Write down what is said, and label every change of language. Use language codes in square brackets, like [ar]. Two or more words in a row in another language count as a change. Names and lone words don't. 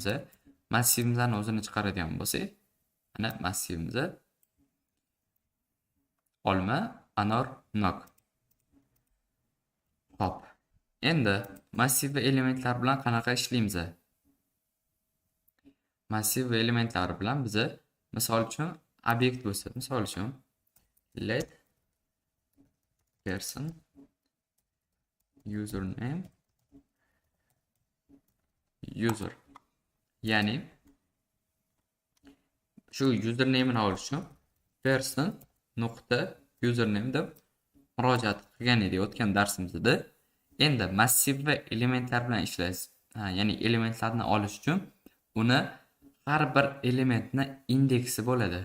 [uz] Massivimizning o'zini chiqaradigan bo'lsak, mana massivimiz olma, anor, nok. Hop. Endi massiv va elementlar bilan qanaqa ishlaymiz? Massiv va elementlar bilan biz misol uchun obyekt bo'lsa, misol uchun [en] let person username user, [uz] ya'ni shu username ni olish uchun person nuqta username deb murojaat qilgan edik o'tgan darsimizda. Endi massiv va elementlar bilan ishlaymiz. Ya'ni elementlarni olish uchun uni har bir elementni indeksi bo'ladi.